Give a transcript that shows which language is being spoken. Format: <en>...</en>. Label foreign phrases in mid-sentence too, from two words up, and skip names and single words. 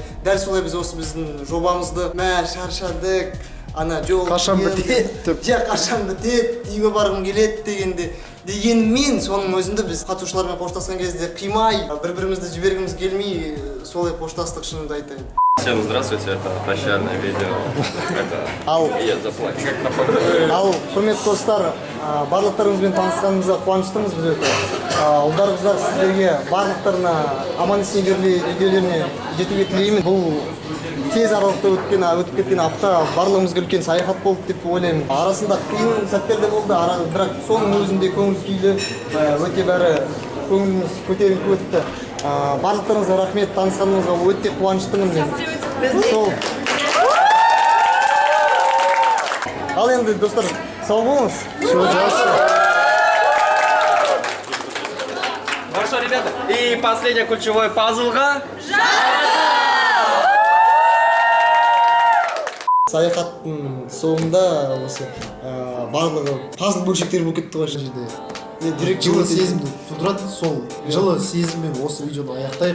<kk>Дәл солай біз осы біздің жобамызды шаршадық. Ана жол қашан бітеді, қашан бітеді, үйге барғым келеді дегенмен соның өзінде біз қатысушылармен қоштасқан кезде қимай, бір-бірімізді жібергіміз келмей, солай қоштастық, шынымды айтайын.</kk> <ru>Всем здравствуйте, это прощальное видео. Я заплачу.</ru> <kk>Ал, құрметті достар, барлықтарыңызбен танысқанымызға қуаныштымыз біз өте. Ұлдар қыздар сіздерге барлықтарына аман есен видеолеріне жетуге тілеймін. Бұл тез аралықта өтіп кеткен апта барлығымызға үлкен саяхат болды деп ойлаймын. Арасында қиын сәттер де болды, бірақ соның өзінде көңіл күйлі, өте бәрі көңіліміз көтеріңкі өтті. Барлықтарыңызға рахмет, танысқанымызға өте қуаныштымын мен. Ал енді достар, сау болыңыз.</kk> <ru>Хорошо, ребята. И последнее ключевое пазлға.</ru> <kk>Саяхаттың соңында осы барлығы пазл бөлшектері болып кетті ғой жерде. Жылы сезімді тудырады, сол жылы сезіммен осы видеоны аяқтайық.</kk>